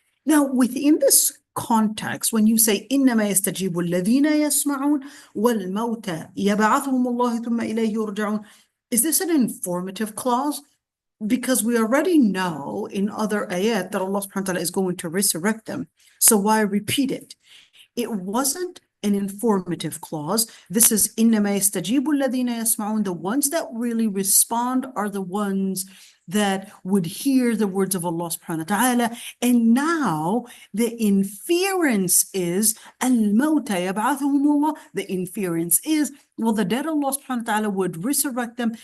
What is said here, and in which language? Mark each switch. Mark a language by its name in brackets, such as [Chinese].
[English] Now, within this context, when you say [Arabic] إنما يستجيب الذين يسمعون والموتى يبعثهم الله ثم إليه يرجعون, [English] is this an informative clause? Because we already know in other ayat that Allah subhanahu wa ta'ala is going to resurrect them. So why repeat it? It wasn't an informative clause. This is [Arabic] إنما يستجيب الذين يسمعون. [English] The ones that really respond are the ones that would hear the words of Allah subhanahu wa ta'ala. And now the inference is [Arabic] al-mawta yab'athuhum Allah. [English] The inference is, well, the dead, Allah subhanahu wa ta'ala would resurrect them.